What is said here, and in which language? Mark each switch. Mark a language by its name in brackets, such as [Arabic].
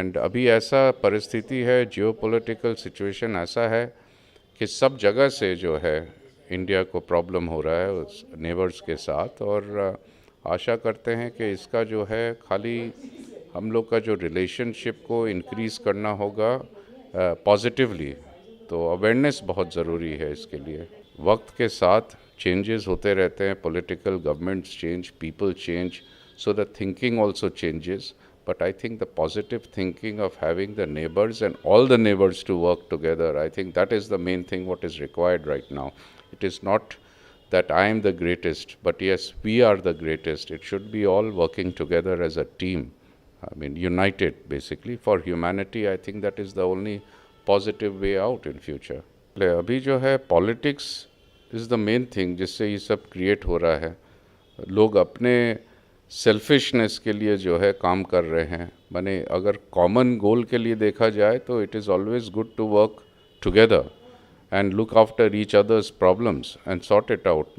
[Hindi] And अभी ऐसा परिस्थिति है, जियोपॉलिटिकल सिचुएशन ऐसा है कि सब जगह से जो है इंडिया को प्रॉब्लम हो रहा है उस नेबर्स के साथ, और आशा करते हैं कि इसका जो है खाली हम लोग का जो रिलेशनशिप को इंक्रीज़ करना होगा पॉजिटिवली। तो अवेयरनेस बहुत ज़रूरी है इसके लिए। वक्त के साथ चेंजेस होते रहते हैं, political governments change, people change, [English] so the thinking also changes. But I think the positive thinking of having the neighbors and all the neighbors to work together, I think that is the main thing what is required right now. It is not that I am the greatest, but yes, we are the greatest. It should be all working together as a team. I mean, united basically for humanity. I think that is the only positive way out in future. [Hindi] अभी जो है [English] politics is the main thing [Hindi] जिससे ये सब create हो रहा है। लोग अपने सेल्फिशनेस के लिए जो है काम कर रहे हैं। माने अगर कॉमन गोल के लिए देखा जाए तो [English] It is always good to work together and look after each others problems and sort it out.